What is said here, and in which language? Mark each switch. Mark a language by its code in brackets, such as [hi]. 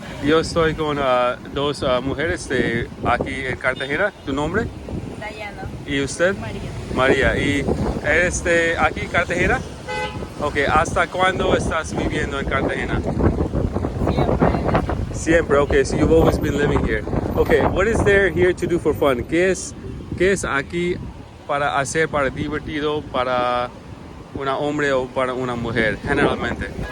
[es] Yo estoy con dos mujeres de aquí en Cartagena. ¿Tu nombre? Dayana. ¿Y usted? María. María. ¿Y eres de aquí, Cartagena? Ok, ¿hasta cuándo estás viviendo en Cartagena? Siempre. Siempre, [en] okay, so you've always been living here. Okay, what is there here to do for fun? [es] Qué es aquí para hacer, para divertido, para un hombre o para una mujer, generalmente?